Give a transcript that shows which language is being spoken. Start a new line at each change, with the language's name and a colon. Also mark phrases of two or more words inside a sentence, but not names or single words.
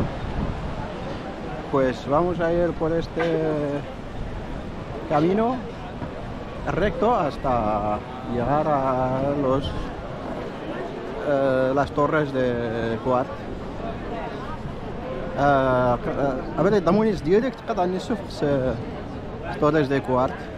Spanish: Pues vamos a ir por este camino recto hasta llegar a las torres de Quart. A ver,
Arabic: دامونيس ديالك تقطع النصف torres de Quart.